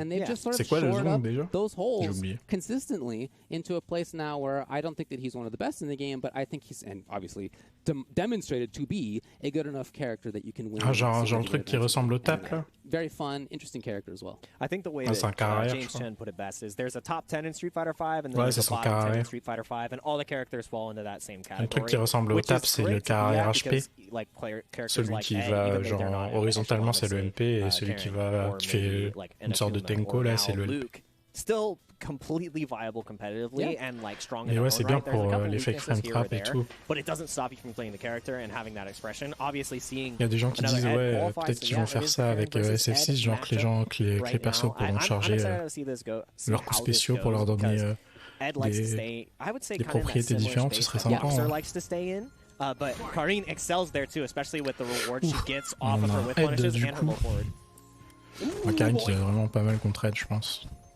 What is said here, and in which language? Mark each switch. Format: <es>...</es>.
<en>And they've just sort of shored up those holes consistently into a place now where I don't think that he's one of the best in the game, but I think he's, and obviously demonstrated to be a good enough character that you can win.</en> <fr>Genre le truc qui ressemble au tap, là.</fr> <en>Very fun, interesting character as well. I think the way that James Chen put it best is there's a top 10 in Street Fighter 5 and then there's a bottom 10 in Street Fighter 5 and all the characters fall into that same category.</en> <fr>Le truc qui ressemble au tap, c'est le carré HP. Celui qui va genre horizontalement, c'est le MP, et celui qui fait une sorte de Tenko, là, c'est le LP.</fr> <en>Still completely viable competitively and like strong.</en> <fr>Et ouais, c'est bien pour les fake frame trap et tout.</fr> <en>But it doesn't stop you from playing the character and having that expression. Obviously, seeing.</en> <fr>Il y a des gens qui disent ouais, peut-être qu'ils vont faire ça avec SF6, genre que les persos pourront charger leurs coups spéciaux pour leur donner des propriétés différentes. Ce serait sympa.</fr> <en>But Karin excels there too, especially with the rewards she gets off of her whip punishes and her low forward.</en> <fr>Karin qui est vraiment pas mal contre Ed, je pense.</fr>